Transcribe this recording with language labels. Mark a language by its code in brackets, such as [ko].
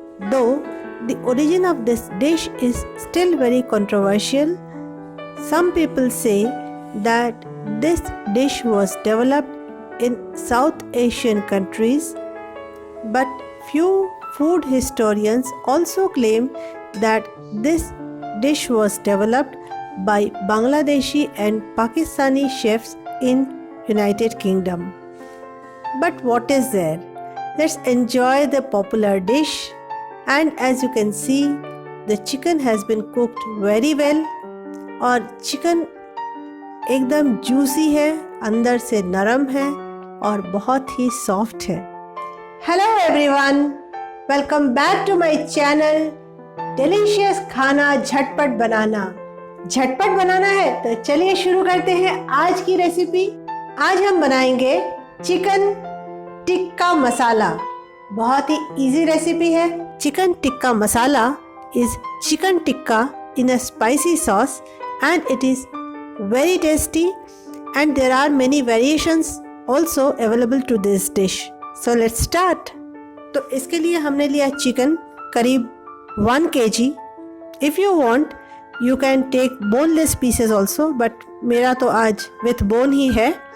[en] Though the origin of this dish is still very controversial, some people say that this dish was developed in South Asian countries, but few food historians also claim that this dish was developed by Bangladeshi and Pakistani chefs in United Kingdom. But what is there? Let's enjoy the popular dish, and as you can see, the chicken has been cooked very well और chicken एकदम juicy है, अंदर से नरम है और बहुत ही सॉफ्ट है। Hello everyone, welcome back to my channel delicious खाना झटपट बनाना। [hi] झटपट बनाना है तो चलिए शुरू करते हैं आज की रेसिपी। आज हम बनाएंगे चिकन टिक्का मसाला। बहुत ही इजी रेसिपी है। [en] Chicken tikka masala is chicken tikka in a spicy sauce and it is very tasty and there are many variations also available to this dish. So let's start. [hi] तो इसके लिए हमने लिया चिकन करीब 1 kg. [en] If you want you can take boneless pieces also, but मेरा तो आज with bone ही है।